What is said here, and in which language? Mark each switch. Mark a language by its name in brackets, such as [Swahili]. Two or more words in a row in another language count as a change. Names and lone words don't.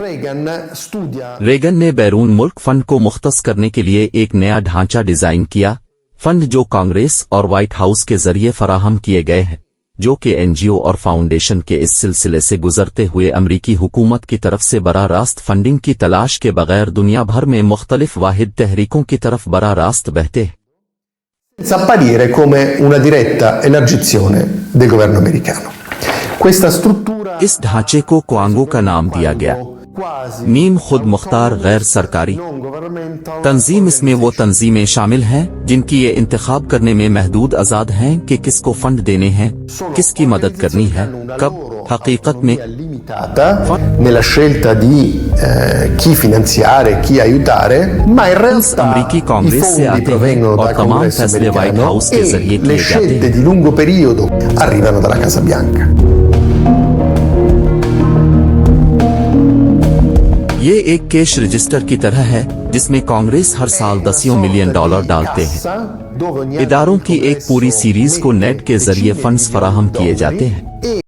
[Urdu] ریگن نے بیرون ملک فنڈ کو مختص کرنے کے لیے ایک نیا ڈھانچہ ڈیزائن کیا، فنڈ جو کانگریس اور وائٹ ہاؤس کے ذریعے فراہم کیے گئے ہیں، جو کہ این جی او اور فاؤنڈیشن کے اس سلسلے سے گزرتے ہوئے امریکی حکومت کی طرف سے براہ راست فنڈنگ کی تلاش کے بغیر دنیا بھر میں مختلف واحد تحریکوں کی طرف براہ راست بہتے ہیں. [Italian] Senza apparire come una diretta elargizione del governo americano. Questa struttura [Urdu] اس ڈھانچے کو کوانگو کا نام دیا گیا۔ نیم خود مختار غیر سرکاری تنظیم. اس میں وہ تنظیمیں شامل ہیں جن کی یہ انتخاب کرنے میں محدود آزاد ہیں کہ کس کو فنڈ دینے ہیں، کس کی مدد کرنی ہے، کب. حقیقت میں [Italian] nella scelta di chi finanziare, chi aiutare, ma in realtà [Urdu] امریکی کانگریس سے آتے ہیں اور تمام فیصلے وائٹ ہاؤس کے ذریعے [Italian] le [Urdu] کیے جاتے [Italian] scelte [Urdu] ہیں. [Italian] di lungo periodo arrivano dalla Casa Bianca. [Urdu] یہ ایک کیش رجسٹر کی طرح ہے جس میں کانگریس ہر سال $10 ملین ڈالتے ہیں. [Italian] dove ogni anno [Urdu] اداروں کی [Italian] il [Urdu] ایک پوری [Italian] congresso [Urdu] سیریز کو [Italian] mette [Urdu] نیٹ کے ذریعے [Italian] decine di [Urdu] فنڈز [Italian] milioni [Urdu] فراہم [Italian] di [Urdu] کیے [Italian] dollari [Urdu] جاتے ہیں۔ [Italian] e